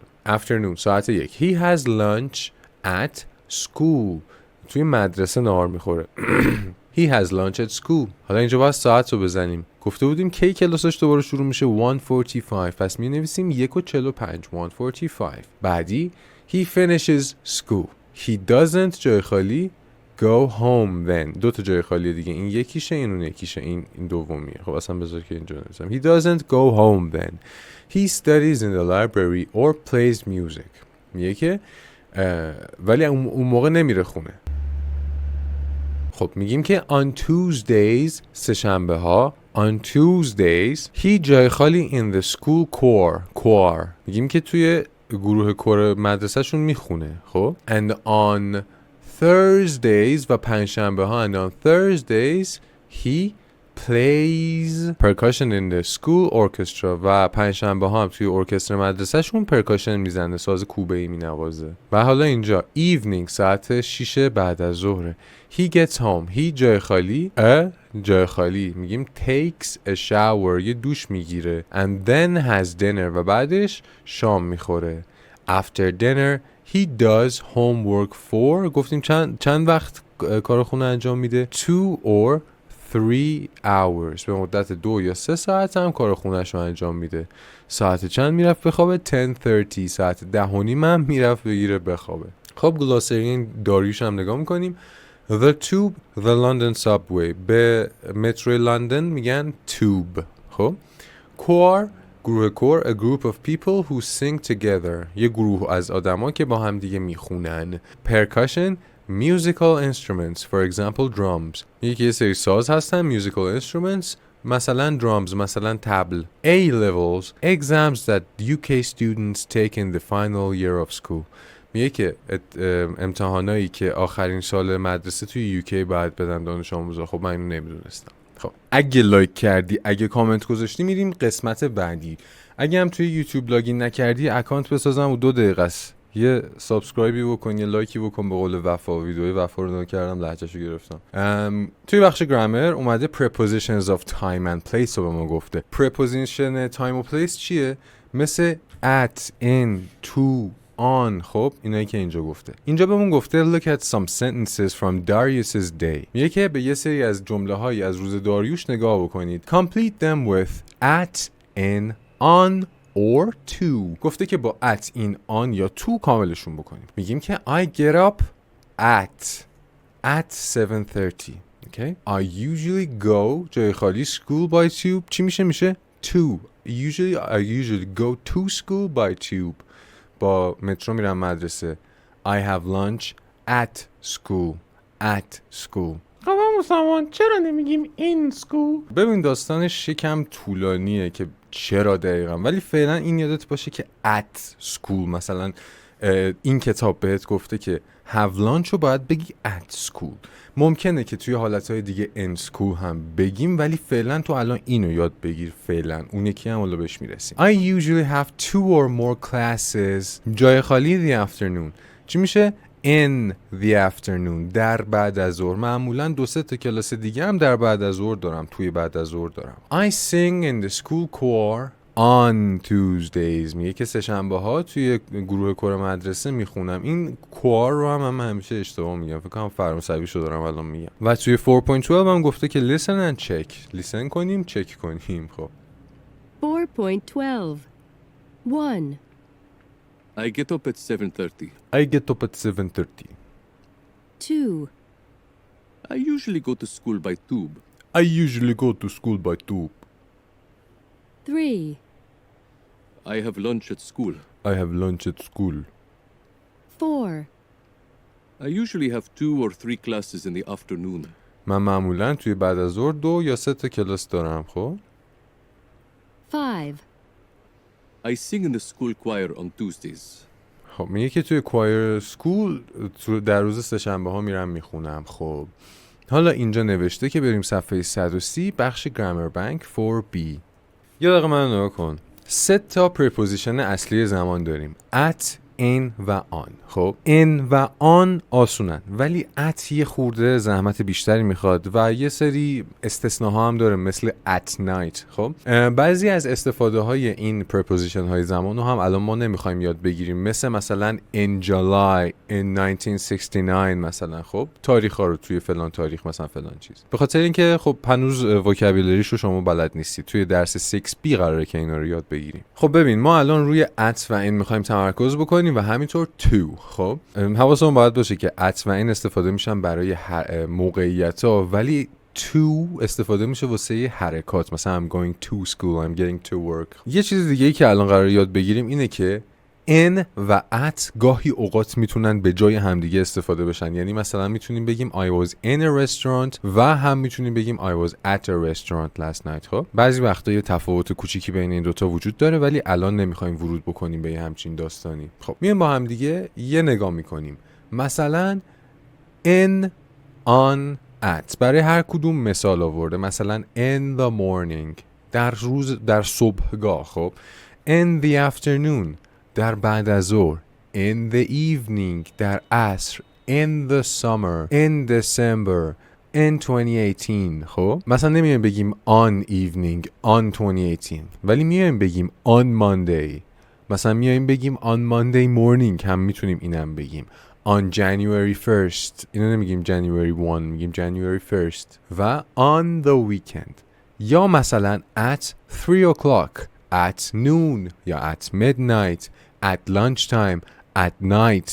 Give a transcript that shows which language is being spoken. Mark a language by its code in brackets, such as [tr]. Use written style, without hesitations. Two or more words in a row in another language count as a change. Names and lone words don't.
[en] afternoon ساعت 1 he has lunch at school. [fa] توی مدرسه نهار میخوره. [en] He has lunch at school. [fa] حالا اینجا باید ساعت رو بزنیم. گفته بودیم کی کلاسش دوباره شروع میشه 1:45. پس می نویسیم 1:45 1:45. بعدی [en] he finishes school. He doesn't [fa] جای خالی [en] go home then. [fa] دو تا جای خالی دیگه، این یکیشه این اون یکیشه، این دومیه. خب اصلا بذار که اینجا نویسم [en] he doesn't go home then. He studies in the library or plays music. [fa] میگه که ولی اون موقع نمیره خونه. خب میگیم که [en] on Tuesdays [fa] سه شنبه ها [en] on Tuesdays he [fa] جای خالی [en] in the school choir. [fa] میگیم که توی گروه کور مدرسهشون میخونه. خب [en] and on Thursdays [fa] و پنجشنبه ها [en] and on Thursdays he plays percussion in the school orchestra [fa] و پنجشنبه ها هم توی ارکستر مدرسهشون پرکاشن میزنه، ساز کوبه‌ای مینوازه. و حالا اینجا evening ساعت 6 بعد از ظهر [en] he gets home. [fa] he جای خالی جای خالی میگیم [en] takes a shower [fa] یه دوش میگیره [en] and then has dinner [fa] و بعدش شام میخوره. [en] after dinner he does homework for [fa] گفتیم چند وقت کار خونه انجام میده [en] 2 or 3 hours [fa] به مدت 2 یا 3 ساعت هم کار خونه‌ش رو انجام میده. ساعت چند میرفت بخوابه 10:30 ساعت 10:30 هم میرفت بگیره بخوابه. خب گلاسری این داریوش هم نگاه میکنیم. [en] The tube, the London subway. [fa] به مترو لندن میگن tube. خب choir گروه کور [en] a group of people who sing together [fa] یه گروه از آدما که با هم دیگه میخونن. [en] percussion musical instruments for example drums [fa] یه سری ساز هستن [en] musical instruments مثلا drums [fa] مثلا تبل. [en] A levels exams that UK students take in the final year of school [fa] میگه که امتحانایی که آخرین سال مدرسه توی UK باید بدن دانش آموزا. خب من اینو نمیدونستم. خب اگه لایک کردی، اگه کامنت گذاشتی میریم قسمت بعدی. اگه هم توی یوتیوب لاگین نکردی اکانت بسازم و 2 دقیقه است. یه سابسکرایبی بکن، یه لایکی بکن. به قول وفا ویدیوی وفا رو کردم لهجه‌شو گرفتم. توی بخش گرامر اومده [en] prepositions of time and place [fa] رو به ما گفته. [en] preposition time [fa] و place چیه؟ مثل [en] at, in, to, on. [fa] خب اینایی که اینجا گفته. اینجا بهمون گفته [en] look at some sentences from Darius's day. [fa] میگه که به یه سری از جمله‌های از روز داریوش نگاه بکنید. [en] complete them with at, in, on or to. [fa] گفته که با [en] at, in, on [fa] یا to کاملشون بکنیم. میگیم که [en] I get up at 7:30. Okay? I usually go [fa] جای خالی [en] school by tube. [fa] چی میشه to. [en] I usually go to school by tube. [fa] با مترو میرم مدرسه. [en] I have lunch at school. [fa] خب سامان چرا نمیگیم [en] in school؟ [fa] ببین داستانش یکم طولانیه که چرا دقیقا، ولی فعلا این یادت باشه که [en] at school [fa] مثلا این کتاب بهت گفته که [en] have lunch [fa] رو باید بگی [en] at school. [fa] ممکنه که توی حالتهای دیگه [en] in school [fa] هم بگیم، ولی فعلا تو الان اینو یاد بگیر. فعلا اون یکی هم الان بهش میرسیم. [en] I usually have 2 or more classes. [fa] جای خالی [en] the afternoon [fa] چی میشه؟ [en] in the afternoon [fa] در بعد از ظهر. معمولا 2-3 تا کلاس دیگه هم در بعد از ظهر دارم، توی بعد از ظهر دارم. [en] I sing in the school choir on Tuesdays. [fa] میگه که سه‌شنبه ها توی گروه کور مدرسه میخونم. این کوار رو هم همیشه اشتباه میگم، فکر کنم فرانسویشو دارم الان میگم. و توی 4.12 هم گفته که [en] listen and check. [fa] لیسن کنیم، چک کنیم. خب 4.12 1. [en] I get up at 7:30. I get up at 7:30. 2. I usually go to school by tube. I usually go to school by tube. 3. I have lunch at school. I have lunch at school. 4. I usually have 2 or 3 classes in the afternoon. [fa] من معمولا توی بعد از ظهر 2 یا 3 تا کلاس دارم. خب 5. [en] I sing in the school choir on Tuesdays. [fa] خب میگه که توی [en] choir school [fa] در روز سه‌شنبه ها میرم میخونم. خب حالا اینجا نوشته که بریم صفحه 130 بخش گرامر بانک 4B. یه دقیقه من نگاه کن. 3 تا پریپوزیشن اصلی زمان داریم: at، in و on. خب in و on آسونن، ولی at یه خورده زحمت بیشتری میخواد و یه سری استثناها هم داره، مثل [en] at night. [fa] خب بعضی از استفاده های این پریپوزیشن های زمان رو هم الان ما نمیخوایم یاد بگیریم، مثلا [en] in July in 1969 [fa] مثلا. خب تاریخ ها رو توی فلان تاریخ مثلا فلان چیز، به خاطر اینکه خب هنوز وکابولریش رو شما بلد نیستید. توی درس 6B قراره که اینا رو یاد بگیریم. خب ببین ما الان روی at و in میخوایم تمرکز بکنیم و همینطور to. خب حواسمون باید باشه که at و in استفاده میشن برای موقعیت‌ها، ولی to استفاده میشه واسه حرکات، مثلا [en] I'm going to school, I'm getting to work. [fa] یه چیز دیگه ای که الان قراره یاد بگیریم اینه که in و at گاهی اوقات میتونن به جای همدیگه استفاده بشن. یعنی مثلا میتونیم بگیم [en] I was in a restaurant [fa] و هم میتونیم بگیم [en] I was at a restaurant last night. [fa] خب بعضی وقتا یه تفاوت کوچیکی بین این دوتا وجود داره، ولی الان نمیخوایم ورود بکنیم به همچین داستانی. خب میایم با همدیگه یه نگاه میکنیم. مثلا [en] in، on، at [fa] برای هر کدوم مثال آورده. مثلا [en] in the morning [fa] در صبحگاه. خب [en] in the afternoon [fa] در بعد از ظهر. [en] in the evening [fa] در عصر. [en] in the summer in December in 2018. [fa] خب مثلا نمیایم بگیم [en] on evening on 2018، [fa] ولی میایم بگیم [en] on Monday. [fa] مثلا میایم بگیم [en] on Monday morning [fa] هم میتونیم اینم بگیم. [en] on January 1st [fa] اینو نمیگیم January 1، میگیم January 1st. [en] و on the weekend. [fa] یا مثلا [en] at 3 o'clock at noon یا at midnight at lunchtime at night.